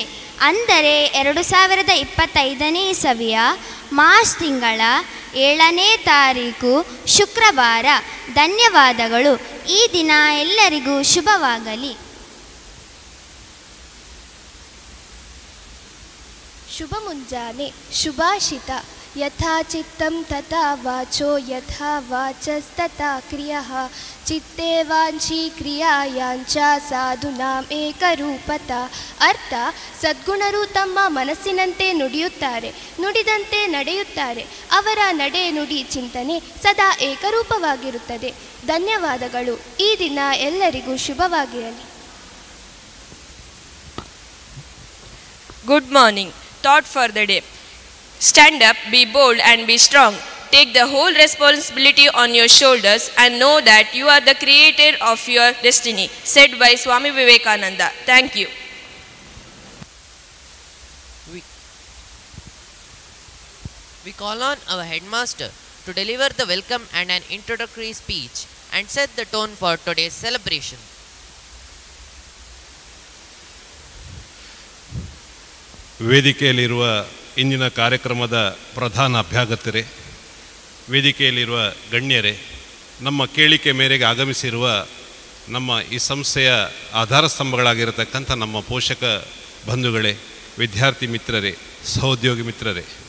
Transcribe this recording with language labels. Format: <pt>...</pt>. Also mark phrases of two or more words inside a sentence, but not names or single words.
<kn>ಅಂದರೆ 2025ನೇ ಇಸವಿಯ ಮಾರ್ಚ್ ತಿಂಗಳ 7ನೇ ತಾರೀಕು ಶುಕ್ರವಾರ. ಧನ್ಯವಾದಗಳು. ಈ ದಿನ ಎಲ್ಲರಿಗೂ ಶುಭವಾಗಲಿ. ಶುಭ ಮುಂಜಾನೆ. ಶುಭಾಷಿತ.</kn> <sa>ಯಥಾ ಚಿತ್ತಂ ತಥಾ ವಾಚೋ ಯಥಾ ವಾಚಸ್ತಥಾ ಕ್ರಿಯಃ ಚಿತ್ತೇ ವಾಂಛಿ ಕ್ರಿಯಾಯಾಂಚ ಸಾಧುನಾಂ ಏಕರೂಪತ.</sa> <kn>ಅರ್ಥ: ಸದ್ಗುಣರು ತಮ್ಮ ಮನಸ್ಸಿನಂತೆ ನುಡಿಯುತ್ತಾರೆ, ನುಡಿದಂತೆ ನಡೆಯುತ್ತಾರೆ. ಅವರ ನಡೆ ನುಡಿ ಚಿಂತನೆ ಸದಾ ಏಕರೂಪವಾಗಿರುತ್ತದೆ. ಧನ್ಯವಾದಗಳು. ಈ ದಿನ ಎಲ್ಲರಿಗೂ ಶುಭವಾಗಿರಲಿ.</kn> <en>Good morning. Thought for the day. Stand up, be bold and be strong. Take the whole responsibility on your shoulders and know that you are the creator of your destiny. Said by Swami Vivekananda. Thank you. We call on our headmaster to deliver the welcome and an introductory speech and set the tone for today's celebration.</en> <kn>ವೇದಿಕೆಯಲ್ಲಿರುವ ಇಂದಿನ ಕಾರ್ಯಕ್ರಮದ ಪ್ರಧಾನ ಅಭ್ಯಾಗತರೇ, ವೇದಿಕೆಯಲ್ಲಿರುವ ಗಣ್ಯರೇ, ನಮ್ಮ ಕೇಳಿಕೆ ಮೇರೆಗೆ ಆಗಮಿಸಿರುವ ನಮ್ಮ ಈ ಸಂಸ್ಥೆಯ ಆಧಾರ ಸ್ತಂಭಗಳಾಗಿರತಕ್ಕಂಥ ನಮ್ಮ ಪೋಷಕ ಬಂಧುಗಳೇ, ವಿದ್ಯಾರ್ಥಿ ಮಿತ್ರರೇ, ಸಹೋದ್ಯೋಗಿ ಮಿತ್ರರೇ,</kn>